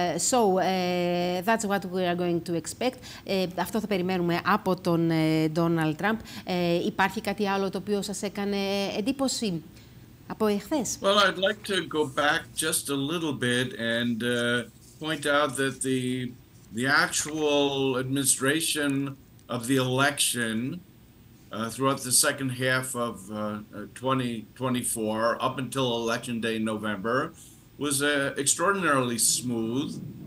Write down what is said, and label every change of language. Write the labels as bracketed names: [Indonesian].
[English] So, that's what we are going to expect. [Greek] Αυτό θα περιμένουμε από τον Ντόναλντ Τραμπ. Υπάρχει κάτι άλλο το οποίο σας έκανε εντύπωση από εχθές? [English] Well, I'd like to go back just a little bit and point out that the actual administration of the election throughout the second half of 2024 up until Election Day in November was extraordinarily smooth.